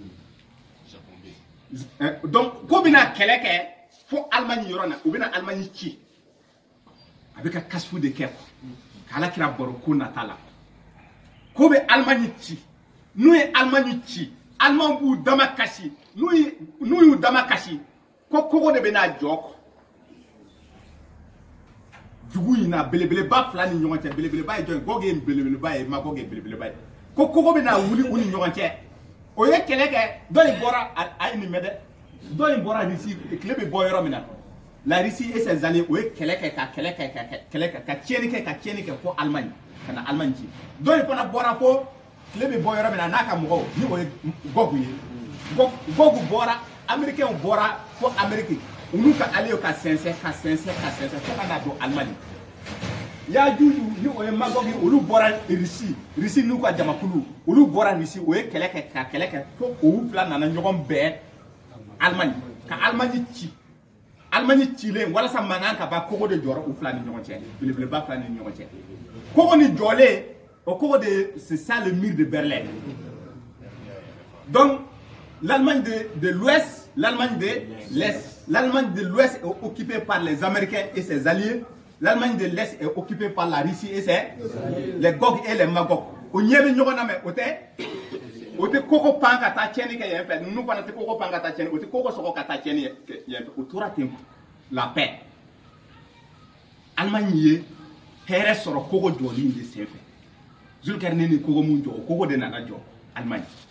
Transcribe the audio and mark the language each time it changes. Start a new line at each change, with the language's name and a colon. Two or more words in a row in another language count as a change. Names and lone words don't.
Bambara: donc ko bɛna kɛlɛ kɛ fo Allemagne yɔrɔ na u bɛna Allemagne ci a bɛ ka kasifu de kɛ k'ala kira baro ko nata la ko bɛ Allemagne ci n'u ye Allemagne ci Allemagne b'u dama kasi n'u y'u dama kasi ko kogo de bɛna jɔ dugu in na belebeleba fila ni ɲɔgɔn cɛ belebeleba ye jɔn ye Gog ye belebeleba ye Magog ye belebeleba ye ko kogo bɛna wuli u ni ɲɔgɔn cɛ o ye kɛlɛ kɛ dɔ in bɔra a ye nin mɛn dɛ dɔ in bɔra Russie tile bɛ bɔ yɔrɔ min na
French: la Russie et ses alliés
Bambara: o ye kɛlɛ kɛ ka tiɲɛni kɛ fo Allemagne ka na Allemagne ci dɔ in fana bɔra fo tile bɛ bɔ yɔrɔ min na n'a ka mɔgɔw ni o ye Gog ye Gog bɔra américains bɔra fo Amérique olu ka alliés ka sɛnsɛn fo ka na don Allemagne Yajuju ni o ye Magog ye olu bɔra Russie n'u ka jamakulu olu bɔra Russie o ye kɛlɛ kɛ fo olu fila nana ɲɔgɔn bɛɛ Allemagne ka Allemagne cilen walasa mankan ka ba kogo de jɔra u fila ni ɲɔgɔn cɛ belebeleba fila ni ɲɔgɔn cɛ kogo ni jɔlen o kogo de
French: c'est ça le mur de Berlin donc l'Allemagne de l'Ouest l'Allemagne de l'Est l'Allemagne de l'Ouest est occupée par les Américains et ses alliés l'Allemagne de l'Est est occupée par la Russie et ses les Gog et les Magog
Bambara: o ɲɛ bɛ ɲɔgɔn na mɛ o tɛ koko pan ka taa tiɲɛni kɛ yen fɛ ninnu fana tɛ koko pan ka taa tiɲɛni o tɛ koko sɔgɔ ka taa tiɲɛni kɛ yen fɛ o tora ten
French: la paix
Bambara: Allemagne ye hɛrɛ sɔrɔ kogo jɔli de senfɛ Zulkarnain ni kogo mun jɔ o kogo de nana jɔ Allemagne